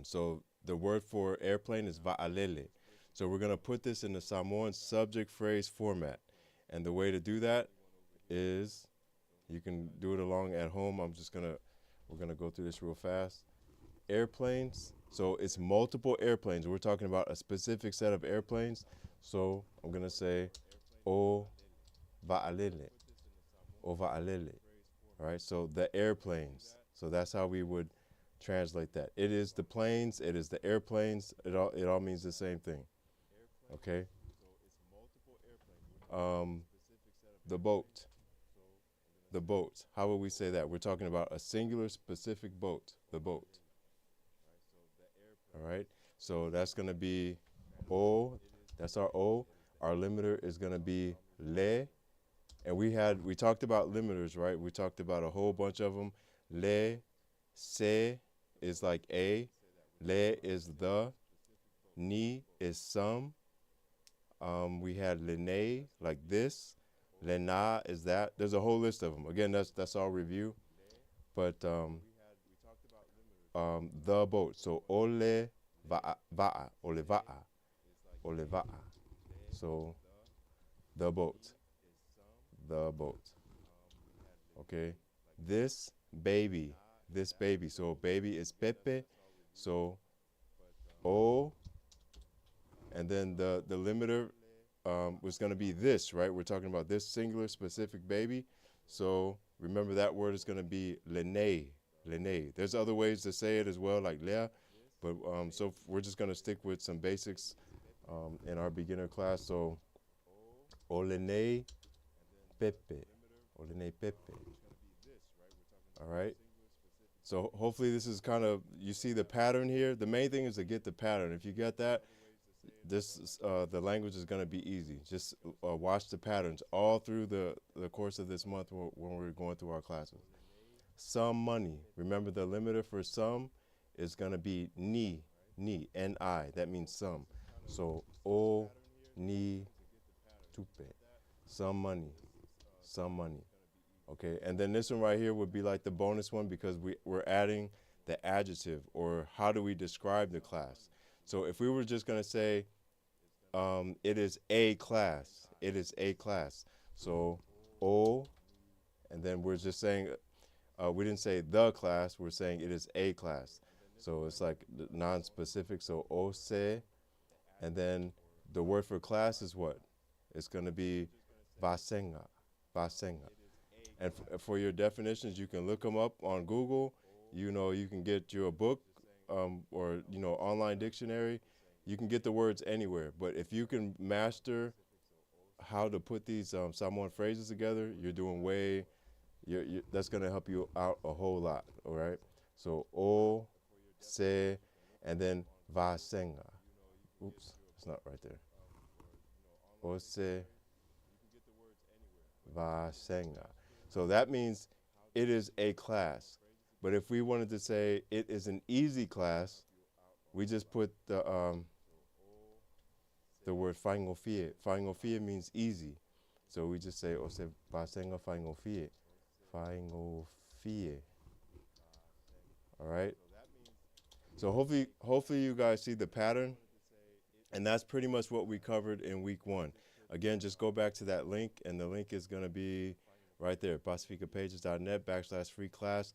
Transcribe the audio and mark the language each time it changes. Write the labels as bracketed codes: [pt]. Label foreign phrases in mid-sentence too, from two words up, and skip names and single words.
[en] So the word for airplane is va'alele. So we're gonna put this in the Samoan subject phrase format, and the way to do that is, you can do it along at home. We're gonna go through this real fast. Airplanes. So it's multiple airplanes. We're talking about a specific set of airplanes. [sm] So I'm gonna say o va'alele. O va'alele. [en] All right. So the airplanes. So that's how we would translate that. It is the planes. It is the airplanes. It all means the same thing. Okay. The boat. The boat. How would we say that? We're talking about a singular specific boat. The boat. All right. So that's going to be O. That's our O. Our limiter is going to be le. And we talked about limiters, right? We talked about a whole bunch of them. Le, se is like a. Le is the. Ni is some. We had lene, like this. Lena is that. There's a whole list of them. Again, that's all review. But the boat. [sm] So ole va'a, ole va'a, ole va'a. [en] So the boat, the boat. Okay. This baby, this baby. So baby is Pepe. So o, and then the limiter was going to be this, right? We're talking about this singular specific baby. So remember that word is going to be [sm] lene, lene. [en] There's other ways to say it as well, like lea, but so we're just going to stick with some basics in our beginner class. [sm] So olene pepe, olene pepe. [en] All right. So hopefully this is kind of, you see the pattern here. The main thing is to get the pattern. If you get that, this the language is going to be easy. Just watch the patterns all through the course of this month when we're going through our classes. Some money. Remember the limiter for some is going to be [sm] ni, ni. [en] That means some. So [sm] o ni tupe. [en] Some money, some money. Okay, and then this one right here would be like the bonus one because we're adding the adjective, or how do we describe the class. So if we were just going to say, it is a class, it is a class. So o, and then we're just saying, we didn't say the class, we're saying it is a class. So it's like non-specific, so [sm] o se, [en] and then the word for class is what? It's going to be [sm] vasenga, vasenga. [en] And for your definitions, you can look them up on Google. You know, you can get you a book or, you know, online dictionary. You can get the words anywhere. But if you can master how to put these Samoan phrases together, you're doing that's going to help you out a whole lot, all right? So, [sm] o, se, [en] and then vasenga. Oops, it's not right there. [sm] O, se, vasenga. [en] So that means it is a class. But if we wanted to say it is an easy class, we just put the word faingofie. Faingofie means easy. So we just say, [sm] o se vasenga faingofie. [en] Faingofie. All right? So hopefully you guys see the pattern. And that's pretty much what we covered in week 1. Again, just go back to that link, and the link is going to be right there, pacificapages.net/free class.